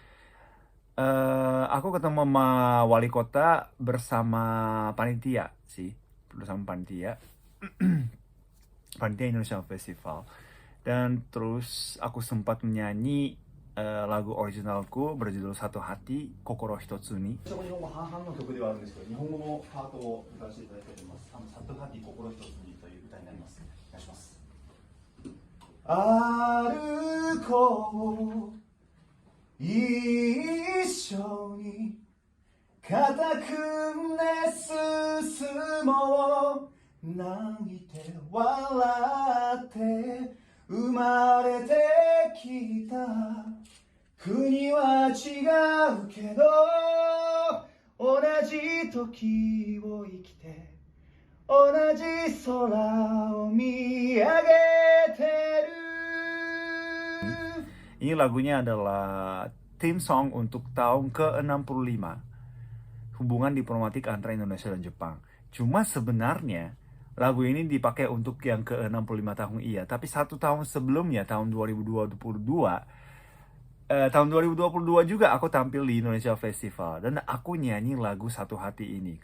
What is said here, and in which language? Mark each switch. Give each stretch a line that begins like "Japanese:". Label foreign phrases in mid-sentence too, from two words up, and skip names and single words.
Indonesian: Aku ketemu sama wali kota bersama panitia panitia Indonesia Festival, dan terus aku sempat menyanyi lagu originalku berjudul Satu Hati Kokoro Hitotsu ni.
Japanese: 歩こう一緒に肩組んで進もう、泣いて笑って生まれてきた国は違うけど同じ時を生きて同じ空を見上げてる.
Indonesian: Ini lagunya adalah
English: theme song
Indonesian: untuk tahun ke-65 hubungan diplomatik antara Indonesia dan Jepang. Cuma sebenarnya lagu ini dipakai untuk yang ke-65 tahun iya, tapi satu tahun sebelumnya, tahun 2022 juga aku tampil di Indonesia Festival dan aku nyanyi lagu Satu Hati ini.